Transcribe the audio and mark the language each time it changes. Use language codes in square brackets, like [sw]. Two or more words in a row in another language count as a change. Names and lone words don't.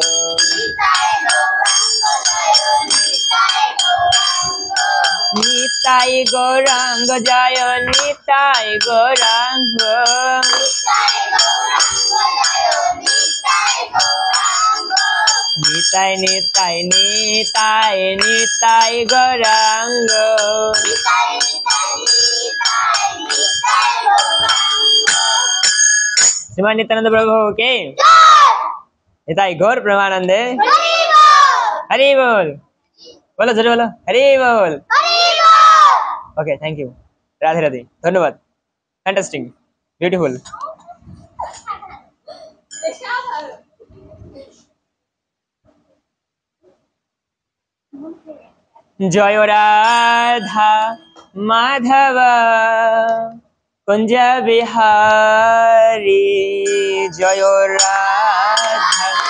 [bn] নিতাই গৌরাঙ্গ জয় নিতাই গৌরাঙ্গ নিতাই নিতাই নিতাই নিতাই গৌরাঙ্গ শ্রীমান নিত্যানন্দ প্রভু কে নিতাই গৌর প্রেমানন্দে হরি বোল [hi] बोलो जरूर बोलो [bn] हरि बोल [en] OK thank you [hi] राधे राधे धन्यवाद [en] fantastic beautiful [hi] जय राधा माधव कुंज बिहारी जय राधा